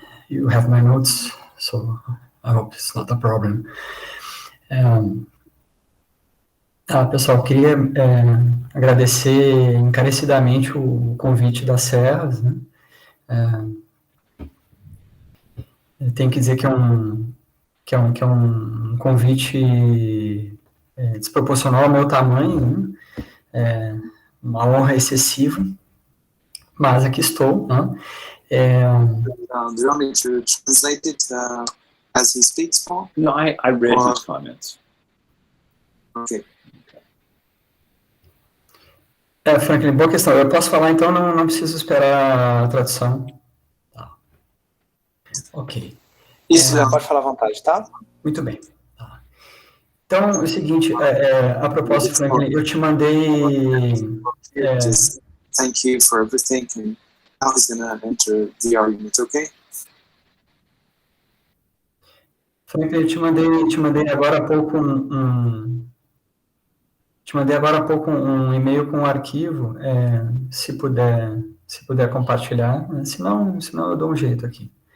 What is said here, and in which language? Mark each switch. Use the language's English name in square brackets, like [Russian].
[English] You have my notes, so I hope it's not a problem. [Portuguese] Pessoal, queria agradecer encarecidamente o convite das Serras, né? Eu tenho que dizer que é um convite desproporcional ao meu tamanho, né? Uma honra excessiva, mas aqui estou, né? [English] Do you want me to translate it as he speaks, Paul? No, I read his comments. Okay. [Portuguese] Franklin, boa questão. Eu posso falar, então, não preciso esperar a tradução. Tá. Ok. Isso, pode falar à vontade, tá? Muito bem. Tá. Então, é o seguinte, a propósito, Franklin, eu te mandei... [English] Just thank you for everything, and now he's going to enter the argument, okay? [Portuguese] Franklin, eu te mandei agora há pouco um e-mail com um arquivo, se puder compartilhar, né? Senão eu dou um jeito aqui.